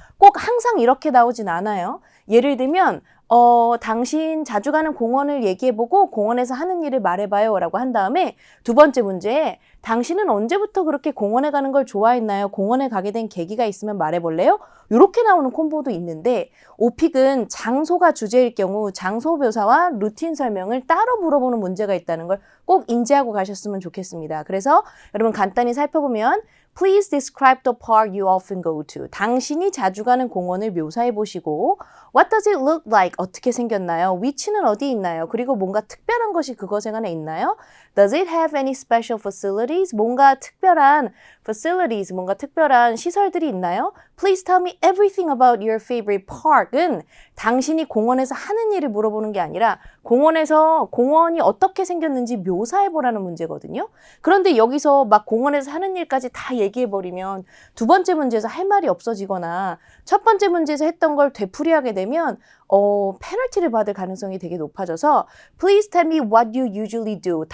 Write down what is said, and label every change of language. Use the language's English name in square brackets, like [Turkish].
[Korean] 꼭 항상 이렇게 나오진 않아요. 예를 들면 당신 자주 가는 공원을 얘기해보고 공원에서 하는 일을 말해봐요 라고 한 다음에 두 번째 문제에 당신은 언제부터 그렇게 공원에 가는 걸 좋아했나요? 공원에 가게 된 계기가 있으면 말해볼래요? 이렇게 나오는 콤보도 있는데 오픽은 장소가 주제일 경우 장소 묘사와 루틴 설명을 따로 물어보는 문제가 있다는 걸 꼭 인지하고 가셨으면 좋겠습니다. 그래서 여러분 간단히 살펴보면 [English] Please describe the park you often go to. [Korean] 당신이 자주 가는 공원을 묘사해 보시고 [English] What does it look like? [Korean] 어떻게 생겼나요? 위치는 어디 있나요? 그리고 뭔가 특별한 것이 그것에 관해 있나요? [English] Does it have any special facilities? [Korean] 뭔가 특별한 facilities, 뭔가 특별한 시설들이 있나요? [English] Please tell me everything about your favorite park [Korean] 은 당신이 공원에서 하는 일을 물어보는 게 아니라 공원이 어떻게 생겼는지 묘사해보라는 문제거든요. 그런데 여기서 막 공원에서 하는 일까지 다 얘기해버리면 두 번째 문제에서 할 말이 없어지거나 첫 번째 문제에서 했던 걸 되풀이하게 되면 페널티를 받을 가능성이 되게 높아져서 [English] Please tell me what you usually do.